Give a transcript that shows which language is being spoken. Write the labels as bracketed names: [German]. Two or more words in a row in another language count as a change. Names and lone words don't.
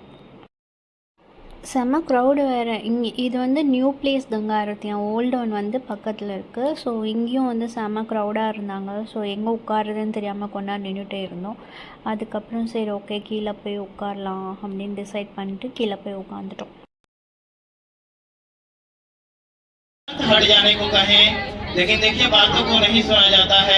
[Tamil] செம்ம க்ரௌடு வேறு. இது வந்து [English] new place [Tamil] கங்கா ஆரத்தி, [English] old one [Tamil] வந்து பக்கத்தில் இருக்குது. ஸோ இங்கேயும் வந்து செம்ம க்ரௌடாக இருந்தாங்க. ஸோ எங்கே உட்காருதுன்னு தெரியாமல் கொண்டாந்து நின்றுட்டே இருந்தோம். அதுக்கப்புறம் சரி ஓகே கீழே போய் உட்காரலாம் அப்படின்னு டிசைட் பண்ணிட்டு கீழே போய் உட்காந்துட்டோம். [Hindi] हट जाने को कहें, लेकिन देखिए बातों को नहीं सुना जाता है।